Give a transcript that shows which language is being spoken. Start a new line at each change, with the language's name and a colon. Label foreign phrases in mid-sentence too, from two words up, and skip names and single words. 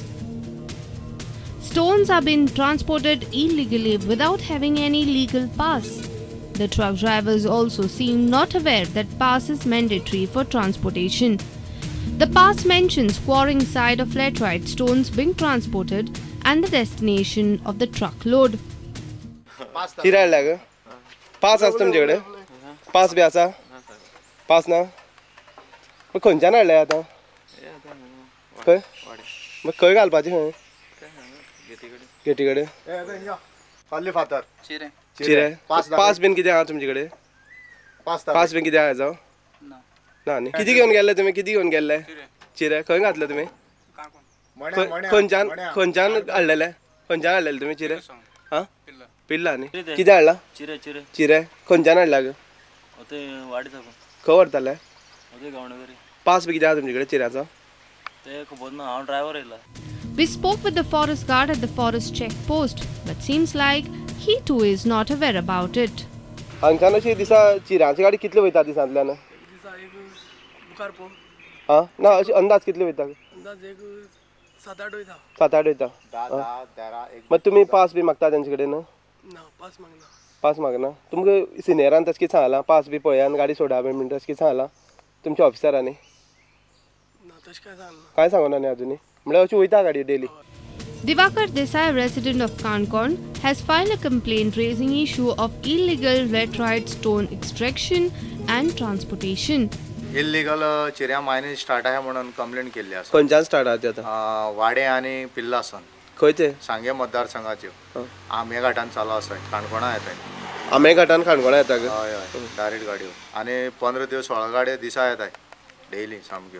English: Stones are being transported illegally without having any legal pass. The truck drivers also seem not aware that pass is mandatory for transportation. The pass mentions quarrying site of laterite stones being transported and the destination of the truckload.
Konkani: पास असतं तुमच्याकडे पास बी असा पास ना मग खंयच्यान हाडले आतां खंय मग खंय घालपाचें खंय गेटी कडेन फाल्ले फातर चिरे पास बीन कितें आहा तुमचे कडेन पास बीन कितें आहा हेजो ना न्ही कितें घेवन गेल्ले तुमी कितें घेवन गेल्ले चिरे खंय घातले तुमी खंयच्यान हाडलेले तुमी चिरे आं पिल्ला न्ही कितें हाडला चिरे खंयच्यान हाडला ग खंय व्हरताले पास बी कितें आहा तुमचे कडेन चिऱ्याचो
English: We spoke with the forest guard at the forest check post, but seems like he too is not aware about it.
Konkani: हांगच्यान अशी दिसा चिऱ्याची गाडी कितले वयता दिसांतल्यान हां ना अशी अंदाज कितले वयता सात आठ वयता मागीर तुमी पास बी मागता तेंचे कडेन पास मागना तुमकां सिनियरान तशें कितें सांगलां पास बी पळयान गाडी सोडा बी म्हणटा तशें कितें सांगलां तुमच्या ऑफिसरांनी काय सांगना न्ही अजुनी म्हळ्यार अशी वयता गाडी डेली.
English: Divakar Desai, resident of Canacona, has filed a complaint raising issue of illegal laterite stone extraction and transportation.
Konkani: इल्लीगल चिऱ्या मायनिंग स्टार्ट आहे म्हणून कंप्लेंट केल्ली आसा. खंयच्यान स्टार्ट आहा आतां वाडे आनी पिल्लासन खंय ते सांगे मतदारसंघाच्यो आमे घाटान चालू आसा काणकोणा येताय आमे घाटान काणकोणा येता ग हय हय डायरेक्ट गाडयो आनी 15 दिवस 16 गाडयो दिसा येताय डेली सामक्यो.